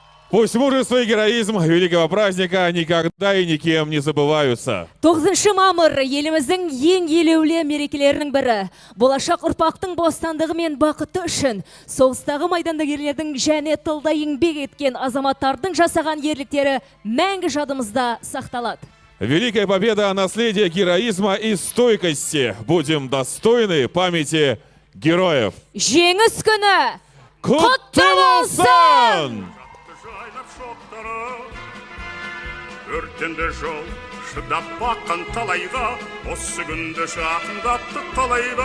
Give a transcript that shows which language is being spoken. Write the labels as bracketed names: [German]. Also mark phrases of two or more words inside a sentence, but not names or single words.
[Russian] Пусть мужество и героизм великого праздника никогда и никем не забываются. [Kazakh] 9 мамыр еліміздің ең елеулі мерекелерінің бірі. Болашақ ұрпақтың бостандығы мен бақыты үшін соғыстағы майдандагерлердің және тылда еңбек еткен азаматтардың жасаған ерліктері мәңгі жадымызда сақталады. [Russian] Великая победа, наследие героизма и стойкости. Будем достойны памяти героев. [Kazakh] Жеңіс күні құтты болсын! Өртенді жол шыдап баққан талайға, осы күнді жақындаттық қалайда.